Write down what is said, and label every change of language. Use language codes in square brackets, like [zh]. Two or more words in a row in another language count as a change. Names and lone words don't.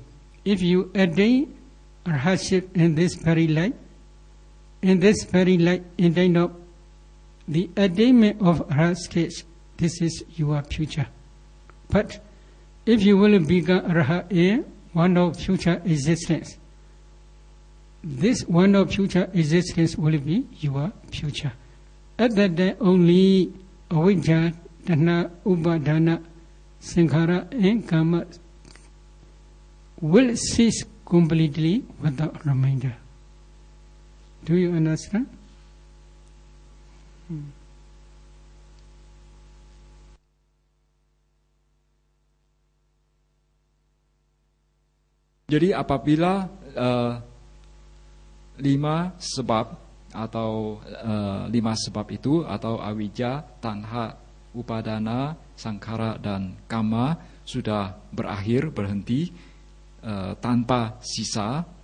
[en] If you attain arhatship in this very life, in time of the attainment of arhat stage, this is your future. But if you will become arhat in one of future existence, this one of future existence will be your future. At that time only [pi] avijja, tanha, upadana, sankhara, [en] and karma will cease completely without remainder. Do you understand? [id] Jadi apabila 5 sebab atau 5 sebab itu atau [pi] awija, tanha, upadana, sangkara [id] dan kama sudah berakhir, berhenti tanpa sisa,